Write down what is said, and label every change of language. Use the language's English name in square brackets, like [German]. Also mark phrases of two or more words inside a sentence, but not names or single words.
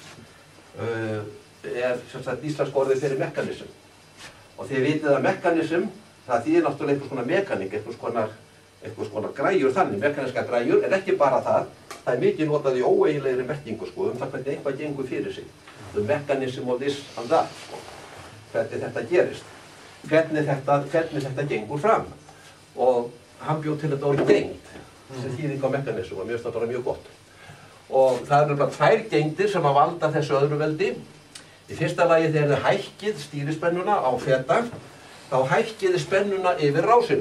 [Icelandic] Sem sagt íslenska orðið fyrir mekanism. Og þið vitið að mekanism, það þýðir náttúrulega einhvers konar mekanik, einhvers konar græjur þannig, mekaniska græjur, en ekki bara það. Það mikið notað í óeiginlegri merkingu, það hvernig eitthvað gengur fyrir sig. [English] The mechanism of this and that, [Icelandic] hvernig þetta gerist, hvernig þetta gengur fram. Og hann bjó til þetta orð gengd, sem þýðing á mekanism, og mér finnst það bara mjög gott. Og það eru bara 2 gengdir sem að valda þessu öðru veldi. Í fyrsta lagi þegar þið hækkið stýrispennuna á feta, þá hækkið þið spennuna yfir rásina.